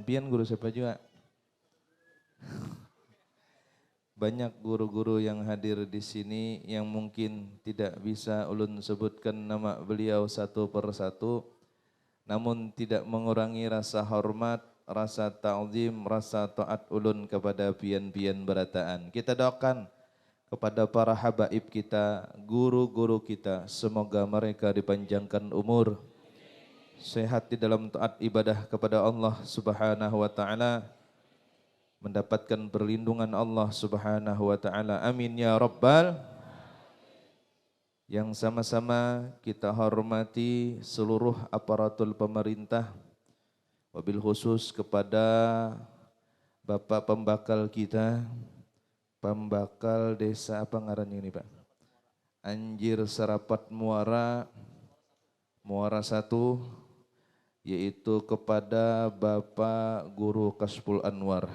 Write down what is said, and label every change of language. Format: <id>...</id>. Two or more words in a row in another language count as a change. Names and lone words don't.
<id>Pian guru siapa juga? Banyak guru-guru yang hadir di sini yang mungkin tidak bisa ulun sebutkan nama beliau satu persatu, namun tidak mengurangi rasa hormat, rasa ta'zim, rasa taat ulun kepada pian-pian berataan. Kita doakan kepada para habaib kita, guru-guru kita, semoga mereka dipanjangkan umur, sehat di dalam taat ibadah kepada Allah</id> <ar>Subhanahu wa taala,</ar> <id>mendapatkan perlindungan Allah</id> <ar>Subhanahu wa taala. Amin ya rabbal.</ar> <id>Yang sama-sama kita hormati seluruh aparatur pemerintah, wabil khusus kepada Bapak pembakal kita, pembakal desa apa ngarannya ini Pak? Anjir Serapat Muara, Muara 1, yaitu kepada Bapak Guru Kasful Anwar.</id>